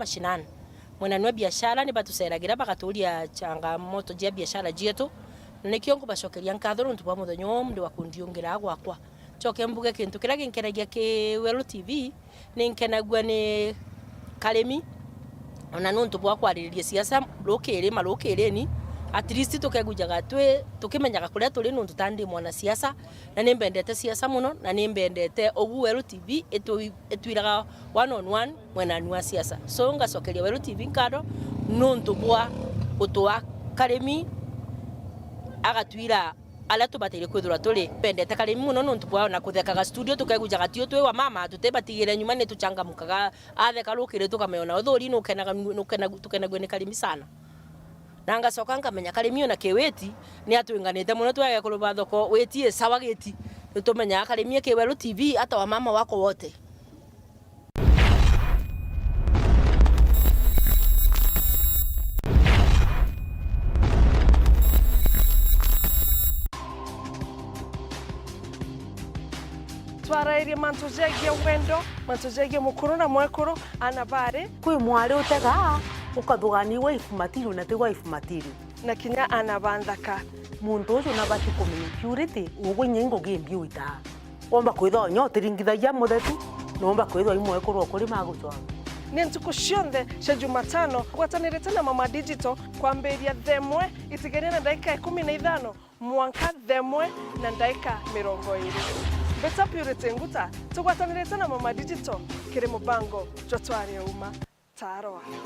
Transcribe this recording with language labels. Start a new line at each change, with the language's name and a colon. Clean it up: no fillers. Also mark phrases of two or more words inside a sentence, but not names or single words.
Meru: mashinani mwana nwa biashara ni batuseragira bagaturia changamoto jia biashara jietu nikio ngubacokeria nkatho nuntu bwa muthonyo mndi wa kundiungira gwakwa choke mbuge kintu kira ginkeragia ki Welo TV ninkenagua ni kalemi ona nuntu bwa kwaririria siasa lokere ni
English: at least
Meru: tukegujaga tukimenyaga kuria turi nuntu tandi mwana siasa na nimbendete siasa muno na nimbendete ogu Welo TV etwiraga
English: one on one
Meru: mwena nwa siasa so ngacokeria Welo TV nkado nuntu bwa utwa kalemi agatwira ala tubateire kwithura turi pendete kalemi muno nuntu bwa na kuthekaga studio tukegujaga tio twi wa mama tutebatigire nyuma ni tuchangamukaga atheka lokire tukameona uthuri tukenagwe ni kalemi sana nanga soka ngamenya kalemi ona keweti ni atwinganite muno twage kuruba thoko wetie sawa geti tumenya kalemi ke Welo TV
Swahili: hata wa mama wako wote.
Meru: Twarairie mantujegie wendo mantujegie mukuru na mwekuru anabare kwi mwari utega ukathugani
English: wife material
Meru: na ti
English: wife material
Meru: na kinya anabanthaka muntu ucio na bati kumenya purity ugwinya ingo gimbi uita omba kwitho nyotiringithagia muthetu nomba kwitho imwekuru kuri magucwa ni ntuku cionthe cia Jumatano gwatanirite na Mama Digital kwambiria themwe itigeria na dakika 15 mwanka themwe na dakika 20 Beta Purity nguta tugwatanirite na Mama Digital kiri mubango jotwari uma taroa